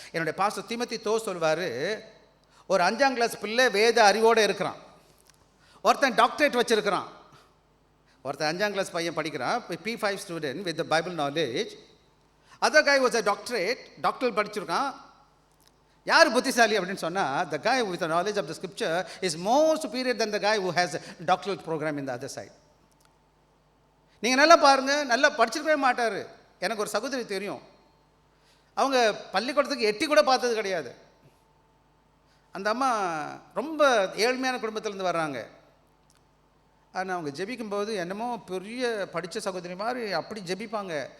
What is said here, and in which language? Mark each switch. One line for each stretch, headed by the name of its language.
Tamil: என்னுடைய pastor Timothy சொல்வார், ஒரு 5ஆம் கிளாஸ் பிள்ளை வேத அறிவோடு இருக்கிறான், ஒருத்தன் டாக்டரேட் வச்சுருக்கிறான், ஒருத்தன் 5ஆம் கிளாஸ் பையன் படிக்கிறான்,
English: P5 student with Bible knowledge, other guy was a
Tamil: doctor படிச்சிருக்கான். யார் புத்திசாலி அப்படின்னு சொன்னால்,
English: the guy with the knowledge of the scripture is more superior than the guy who has a doctoral program in the other side.
Tamil: நீங்கள் நல்லா பாருங்கள், நல்லா படிச்சிருக்கவே மாட்டார். எனக்கு ஒரு சகோதரி தெரியும், அவங்க பள்ளிக்கூடத்துக்கு எட்டி கூட பார்த்தது கிடையாது. அந்த அம்மா ரொம்ப ஏழ்மையான குடும்பத்திலேருந்து வர்றாங்க. ஆனால் அவங்க ஜெபிக்கும்போது என்னமோ பெரிய படித்த சகோதரி மாதிரி அப்படி ஜெபிப்பாங்க.